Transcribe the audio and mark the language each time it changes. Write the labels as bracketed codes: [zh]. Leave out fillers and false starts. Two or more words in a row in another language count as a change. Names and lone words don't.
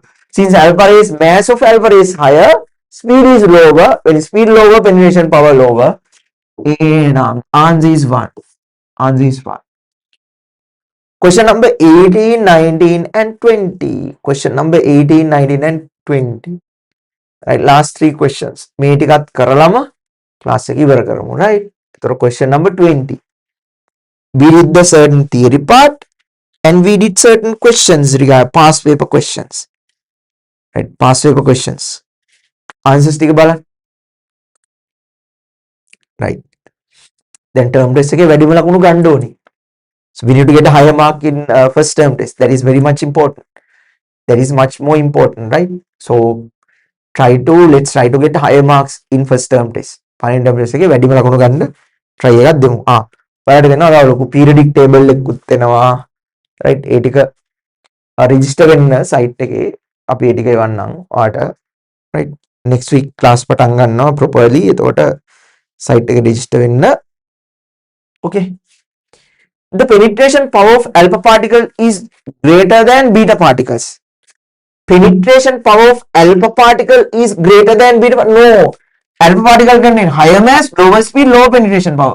[en] Since alpha rays, mass of alpha rays higher, speed is lower. When speed lower, penetration power lower. And answer is 1. Answer is 1. Question number 18, 19 and 20. Question number 18, 19 and 20. Right, last 3 questions. [si] මේ ටිකත් කරලම class එක ඉවර කරමු. [en] Right. So question number 20. We did the certain theory part and we did certain questions regarding past paper questions. Right, past paper questions. [si] Answers ටික බලන්න. [en] Right. [si] Then [en] term test [si] එකේ වැඩිම ලකුණු ගන්න ඕනේ. [en] So we need to get a higher mark in first term test. That is very much important. That is much more important, right? So let's try to get higher marks in first term test. Final term test [si] එකේ වැඩිම ලකුණු ගන්න try එකක් දෙමු. ඔයාලට දෙනවා ලොකු [en] periodic table [si] එකකුත් දෙනවා. Right? ඒ ටික register වෙන්න site එකේ අපි ඒ ටික එවන්නම් ඔයාලට. [en] Right? Next week class [si] පටන් ගන්නවා properly. එතකොට site එකේ register වෙන්න. [en] Okay. The penetration power of alpha particle is greater than beta particles. Penetration power of alpha particle is greater than beta. No, alpha particle contain higher mass, lower speed, lower penetration power.